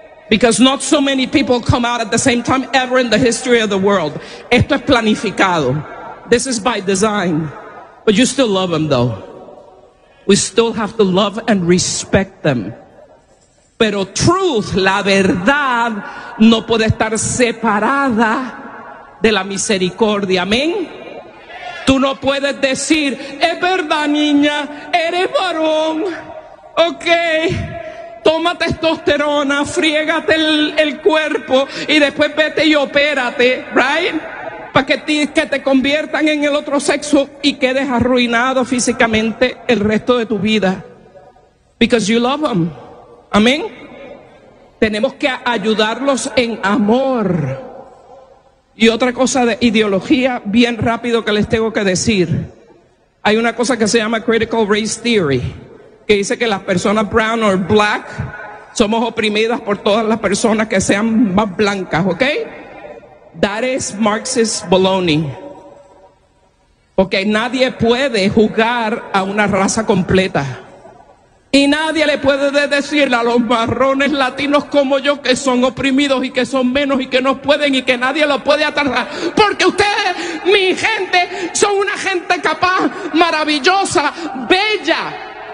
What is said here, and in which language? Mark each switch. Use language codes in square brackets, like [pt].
[en] Because not so many people come out at the same time ever in the history of the world. [es] Esto es planificado. [en] This is by design. But you still love them though. We still have to love and respect them. [es] Pero [en] truth, [es] la verdad, no puede estar separada de la misericordia, amén. Tú no puedes decir, es verdad, niña, eres varón, ok, toma testosterona, friégate el cuerpo y después vete y opérate, [en] right, [es] para que te conviertan en el otro sexo y quedes arruinado físicamente el resto de tu vida, [en] because you love them, [es] amén. Tenemos que ayudarlos en amor. Y otra cosa de ideología, bien rápido que les tengo que decir. Hay una cosa que se llama Critical Race Theory, que dice que las personas [en] brown or black [es] somos oprimidas por todas las personas que sean más blancas, ¿ok? [en] That is Marxist baloney. [es] Porque nadie puede juzgar a una raza completa. Y nadie le puede decir a los marrones latinos como yo que son oprimidos y que son menos y que no pueden y que nadie lo puede atarrar. Porque ustedes, mi gente, son una gente capaz, maravillosa, bella.